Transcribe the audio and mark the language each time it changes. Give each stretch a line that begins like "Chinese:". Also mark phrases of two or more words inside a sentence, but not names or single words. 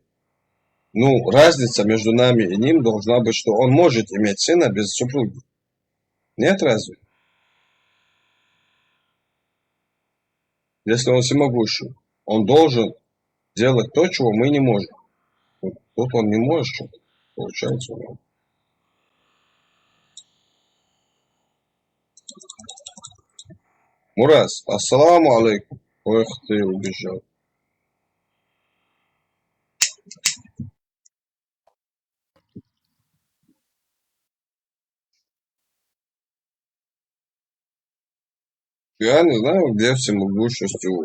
Russian: Ну, разница между нами и ним должна быть, что он может иметь сына без супруги. Нет разве? Если он всемогущий, он должен делать то, чего мы не можем. Тут он не может что-то. Получается у него. Мураз,
Arabic: السلام عليكم.
Russian: Ох ты, убежал. Я не знаю, где всемогущество.